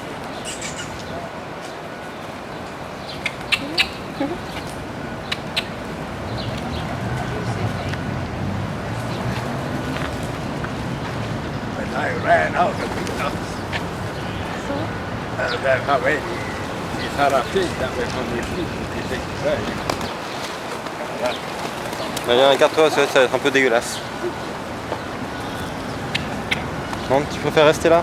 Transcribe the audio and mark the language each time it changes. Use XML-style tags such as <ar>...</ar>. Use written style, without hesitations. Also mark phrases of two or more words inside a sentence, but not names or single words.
<en>When I ran out of the nuts,</en> <sv>där har vi i Sarafin, där vi kom i flyget till Sverige.</sv> <fr>Allez, regarde-toi, ça va être un peu dégueulasse. Non, tu préfères rester là?</fr>